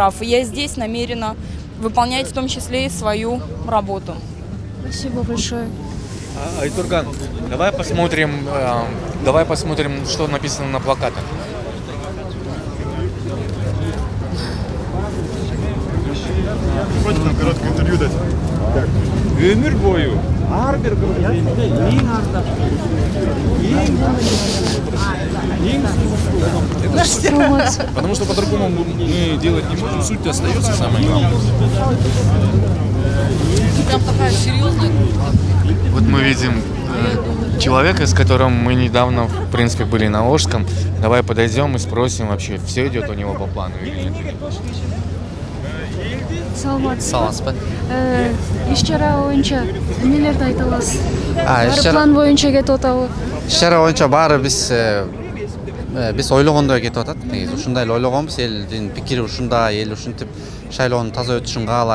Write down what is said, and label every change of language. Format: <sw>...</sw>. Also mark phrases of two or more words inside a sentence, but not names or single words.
<ru>И я здесь намерена выполнять в том числе и свою работу. Спасибо большое. Айтурган, давай посмотрим, что написано на плакатах. Хочешь нам короткое интервью дать?</ru> <kk>Өмір бойы әрбір елде ең ардақ, ең</kk> <ru>Потому что по-другому мы делать не можем, суть остается самой главной. Прям такая серьезная. Вот мы видим человека, с которым мы недавно, в принципе, были на Волжском. Давай подойдем и спросим, вообще все идет у него по плану или нет.</ru> <ky>Саламатсызбы. Иш-чара боюнча эмнелерди айта аласыз? Иш-чара план боюнча кетип атабы? Иш-чара боюнча баары биз биз ойлогондой кетип атат. Негизи ушундай эле ойлогонбуз. Элдин пикири ушундай, эл ушинтип шайлоонун таза өтүшүн каалайт.</ky>